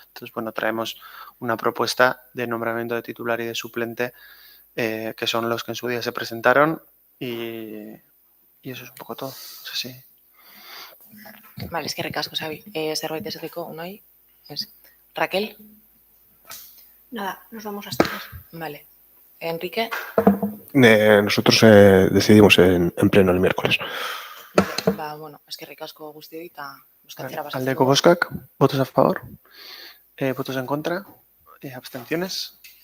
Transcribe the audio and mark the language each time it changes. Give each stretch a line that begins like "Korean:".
Spanish: Entonces, traemos una propuesta de nombramiento de titular y de suplente, que son los que en su día se presentaron, y eso es un poco todo. No sé si...
Basque: Vale, eskerrik asko, Sabi. Zerbait esateko, unai? Raquel?
Spanish: Nada, nos vamos a estar. Vale. Enrique? Nosotros decidimos en pleno el miércoles.
Basque: Vale, eskerrik asko guztioi eta bozkatzera pasatzen. Aldeko bozkak,
Spanish: votos a favor, votos en contra, abstenciones.